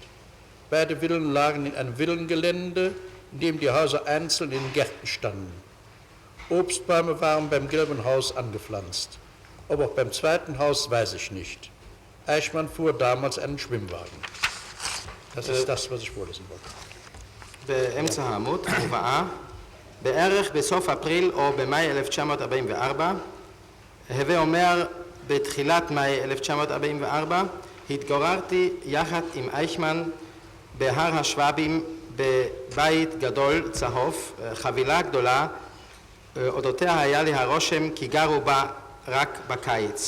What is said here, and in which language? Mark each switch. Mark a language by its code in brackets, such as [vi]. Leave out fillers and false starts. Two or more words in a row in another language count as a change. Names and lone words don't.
[de] Beide Villen lagen in einem Villengelände, in dem die Häuser einzeln in Gärten standen. Obstbäume waren beim gelben Haus angepflanzt. Ob auch beim zweiten Haus, weiß ich nicht. Eichmann fuhr damals einen Schwimmwagen. Das ist das, was ich vorlesen wollte. [he] באמצע העמוד, הובאה, בערך בסוף אפריל או במאי 1944, הווה אומר בתחילת מאי 1944, התגוררתי יחד עם אייכמן בהר השוובים בבית גדול צהוב, חבילה גדולה, אודותיה היה לי הרושם כי גרו בה רק בקיץ.